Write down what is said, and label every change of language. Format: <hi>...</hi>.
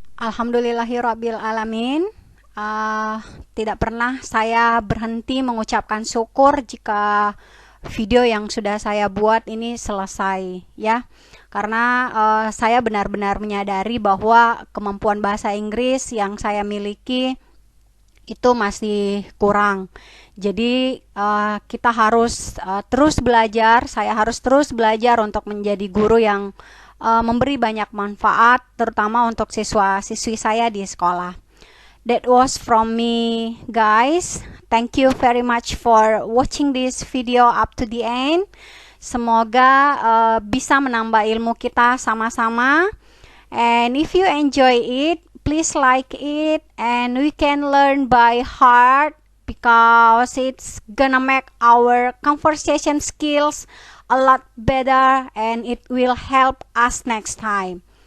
<id>Alhamdulillahirabbil alamin. Tidak pernah saya berhenti mengucapkan syukur jika video yang sudah saya buat ini selesai, ya, karena saya benar-benar menyadari bahwa kemampuan bahasa Inggris yang saya miliki itu masih kurang. Jadi kita harus terus belajar, saya harus terus belajar untuk menjadi guru yang memberi banyak manfaat, terutama untuk siswa-siswi saya di sekolah.</id> <en>That was from me, guys. Thank you very much for watching this video up to the end.</en> <id>Semoga bisa menambah ilmu kita sama-sama.</id> <en>And if you enjoy it, please like it, and we can learn by heart because it's gonna make our conversation skills a lot better, and it will help us next time.</en>